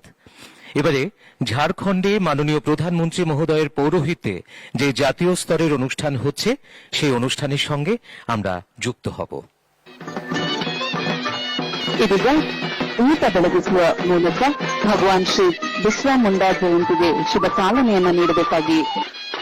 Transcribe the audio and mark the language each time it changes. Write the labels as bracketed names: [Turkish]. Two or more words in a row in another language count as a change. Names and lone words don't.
[Bangla] এবারে ঝাড়খণ্ডে মাননীয় প্রধানমন্ত্রী মহোদয়ের পৌরোহিত্যে যে জাতীয় স্তরের অনুষ্ঠান হচ্ছে সেই অনুষ্ঠানের সঙ্গে আমরা যুক্ত হব। [Kannada] ಇದೀಗ ಊಟ ಬೆಳಗಿಸುವ ಮೂಲಕ ಭಗವಾನ್ ಶ್ರೀ ಬಿರ್ಸಾ ಮುಂಡಾ ಜಯಂತಿಗೆ ಶುಭ ಚಾಲನೆಯನ್ನು ನೀಡಬೇಕಾಗಿ